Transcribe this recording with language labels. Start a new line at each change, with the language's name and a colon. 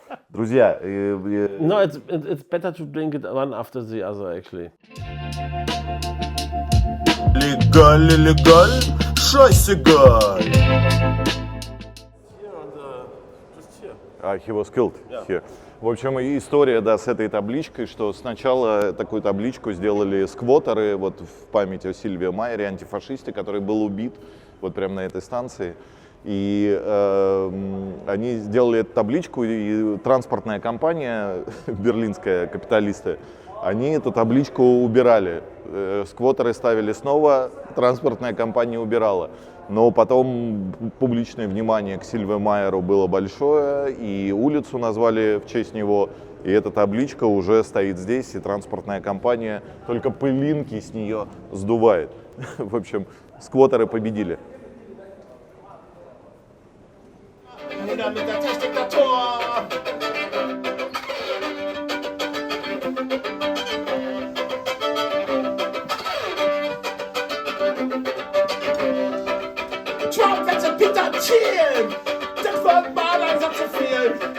Russian: Друзья,
English: No, it's better to drink it one after the other, actually.
German: Легаль, scheißegal.
English: he was killed here.
Russian: В общем, история, да, с этой табличкой, что сначала такую табличку сделали сквотеры, вот в память о Сильвио Майере, антифашисте, который был убит вот прямо на этой станции. И они сделали эту табличку, и транспортная компания, берлинская, капиталисты, они эту табличку убирали. Сквотеры ставили снова, транспортная компания убирала. Но потом публичное внимание к Сильвио Майеру было большое, и улицу назвали в честь него, и эта табличка уже стоит здесь, и транспортная компания только пылинки с нее сдувает. В общем, сквотеры победили.
German: Nieder mit der Technik-Diktatur! Trump wird zu Peter Thiel! Das wird mal langsam zu viel!